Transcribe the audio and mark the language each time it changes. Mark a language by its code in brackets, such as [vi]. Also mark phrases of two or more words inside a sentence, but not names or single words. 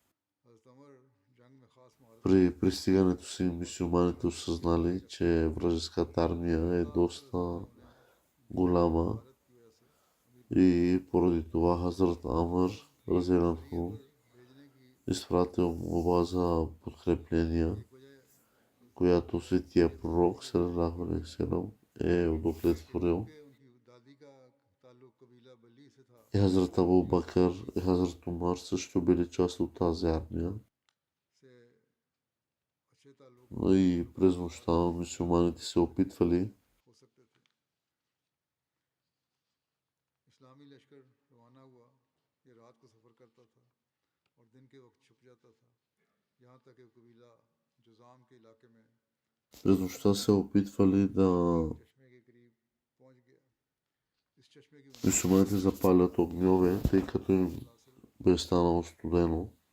[bg] При пристигането си мюсюлманите осъзнали, че вражеската армия е доста голяма и поради това Хазрат Амр разделянко изпратил молба за подкрепления, която светия пророк [ar] صلى الله عليه وسلم [bg] е удовлетворил. И Хазрат Абу Бакър и Хазрат Умар също били част от тази армия. Но и през нощта мюсюлманите се опитвали да мюсюлманите запалят огньове, тъй като им бе станало студено.